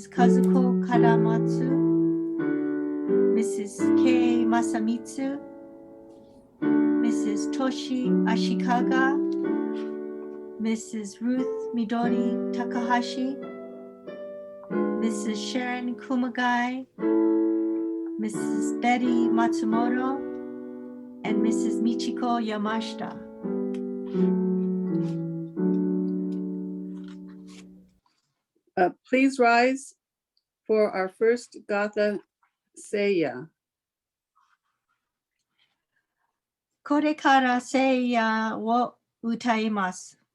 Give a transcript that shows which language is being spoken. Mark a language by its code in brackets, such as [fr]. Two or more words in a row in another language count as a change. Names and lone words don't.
[en] Kazuko Kadamatsu, Mrs. Kei Masamitsu, Mrs. Toshi Ashikaga, Mrs. Ruth Midori Takahashi, Mrs. Sharon Kumagai, Mrs. Betty Matsumoto, and Mrs. Michiko Yamashita. Please rise for our first Gatha Seiya. [ja] これから聖夜を歌います。